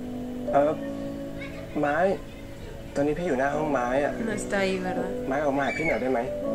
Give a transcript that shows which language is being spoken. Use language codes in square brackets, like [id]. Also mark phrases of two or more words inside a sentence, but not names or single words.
[th] ไม้ ตอนนี้พี่อยู่หน้าห้องไม้อะ [es] No está ahí, ¿verdad? [th] ไม้ออกมาหาพี่หน่อยได้ไหม